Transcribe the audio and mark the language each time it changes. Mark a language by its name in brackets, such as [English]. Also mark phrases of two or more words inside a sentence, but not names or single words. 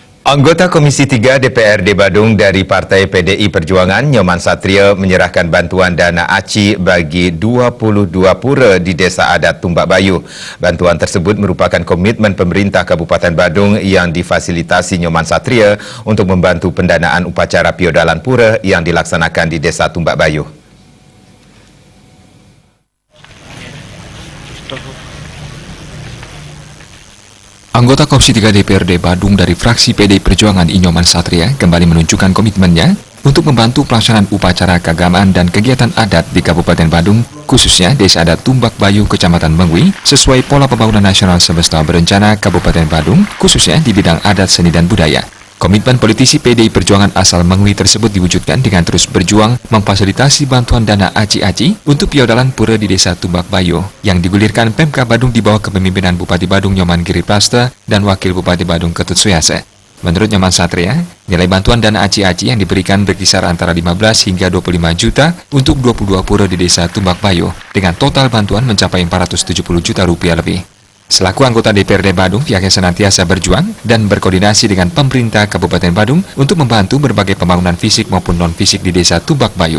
[Indonesian] Anggota Komisi 3 DPRD Badung dari Partai PDI Perjuangan, Nyoman Satria, menyerahkan bantuan dana ACI bagi 22 pura di Desa Adat Tumbak Bayu. Bantuan tersebut merupakan komitmen pemerintah Kabupaten Badung yang difasilitasi Nyoman Satria untuk membantu pendanaan upacara piodalan pura yang dilaksanakan di Desa Tumbak Bayu. Anggota Komisi 3 DPRD Badung dari fraksi PDI Perjuangan Nyoman Satria kembali menunjukkan komitmennya untuk membantu pelaksanaan upacara keagamaan dan kegiatan adat di Kabupaten Badung, khususnya Desa Adat Tumbak Bayu, Kecamatan Mengwi, sesuai pola pembangunan nasional semesta berencana Kabupaten Badung, khususnya di bidang adat, seni, dan budaya. Komitmen politisi PDI Perjuangan asal Mengwi tersebut diwujudkan dengan terus berjuang memfasilitasi bantuan dana ACI untuk piodalan pura di Desa Tumbak Bayu yang digulirkan Pemkab Badung di bawah kepemimpinan Bupati Badung Nyoman Giriprasta dan Wakil Bupati Badung Ketut Suyase. Menurut Nyoman Satria, nilai bantuan dana ACI yang diberikan berkisar antara 15 hingga 25 juta untuk 22 pura di Desa Tumbak Bayu dengan total bantuan mencapai 470 juta rupiah lebih. Selaku anggota DPRD Badung, pihaknya senantiasa berjuang dan berkoordinasi dengan pemerintah Kabupaten Badung untuk membantu berbagai pembangunan fisik maupun non-fisik di Desa Tumbak Bayu.